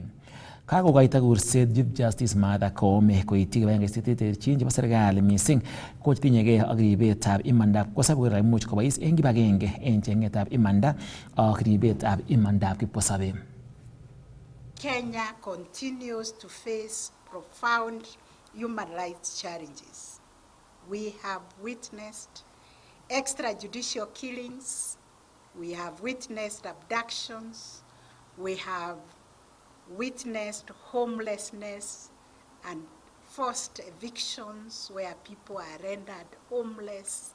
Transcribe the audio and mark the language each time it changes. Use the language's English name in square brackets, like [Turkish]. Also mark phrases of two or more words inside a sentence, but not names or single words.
[Kalenjin] Kakokoita kurset Chief Justice Martha Koome koityi kibagengesiek cheterterchin chebo serikali mising ko chetinyegei ak ribetab imandab kipkosobei koimuch kobois eng kibagenge eng chengetab imanda ak ribetab imandab kipkosobei. [English] Kenya continues to face profound human rights challenges. We have witnessed extrajudicial killings, we have witnessed abductions, we have witnessed homelessness and forced evictions where people are rendered homeless.